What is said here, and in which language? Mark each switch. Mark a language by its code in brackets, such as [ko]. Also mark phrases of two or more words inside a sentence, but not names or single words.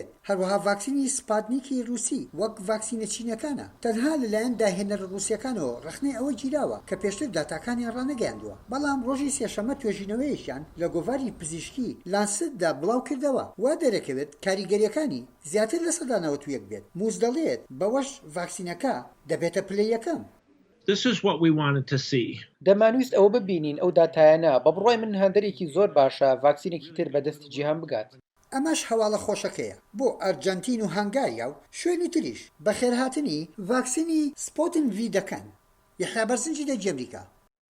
[ckb] هەروەها ڤاکسینی سپاتنیکی رووسی وەک ڤاکسینە چینیەکانە تەنها لەلایەن داهێنەر ڕووسیەکانەوە ڕخنەی ئەوە گیراوە کە پێشتر داتاکانی ڕانەگەیاندووە، بەڵام ڕۆژی سێشەممە توێژینەوەیەکیان لە گۆڤاری پزیشکی لانسیتدا بڵاو کردەوە. وا دەرەکەوێت کاریگەریەکانی زیاتر لە سەدا 91 بێت. موس دەڵێت بەوەش ڤاکسینەکە دەبێتە پلەی یەکەم. [en] This is what we wanted to see. [ckb] دەمانویست ئەوە ببینین ئەو داتایانە بە بڕای من هەندێکی زۆر باشە ڤاکسینێکی تر بەدەستی جیهان بگات. ئەمەش هەواڵە خۆشەکەیە بۆ ئەرجەنتین و هەنگاریا و شوێنی تریش بەخێرهاتنی ڤاکسینی سپۆتن ڤی دەکەن. یەحیا بەرزنجی دەجێ ئەمریکا.